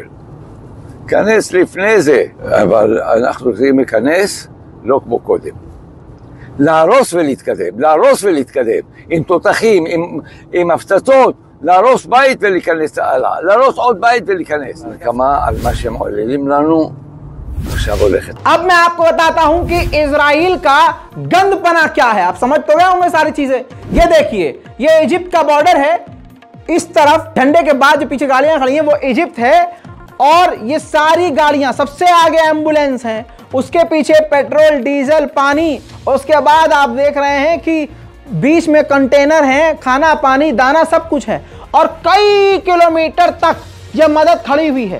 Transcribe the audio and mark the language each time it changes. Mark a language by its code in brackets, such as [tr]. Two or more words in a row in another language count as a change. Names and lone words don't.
[he] כנס לפני זה, אבל אנחנו צריכים להיכנס לא כמו קודם. להרוס ולהתקדם, להרוס ולהתקדם, עם תותחים, עם הפצצות, להרוס בית ולהיכנס הלאה, להרוס עוד בית ולהיכנס. כמה על מה שהם עוללים לנו, עכשיו הולכת. [hi] अब मैं आपको बताता हूं कि इजराइल का गंदपना क्या है। आप समझ तो गए होंगे सारी चीजें। ये देखिए, ये इजिप्ट का बॉर्डर है, इस तरफ झंडे के बाद जो पीछे गाड़ियां खड़ी हैं वो इजिप्ट है, और ये सारी गाड़ियां, सबसे आगे एम्बुलेंस हैं, उसके पीछे पेट्रोल, डीजल, पानी, उसके बाद आप देख रहे हैं कि बीच में कंटेनर हैं, खाना, पानी, दाना, सब कुछ है, और कई किलोमीटर तक यह मदद खड़ी हुई है।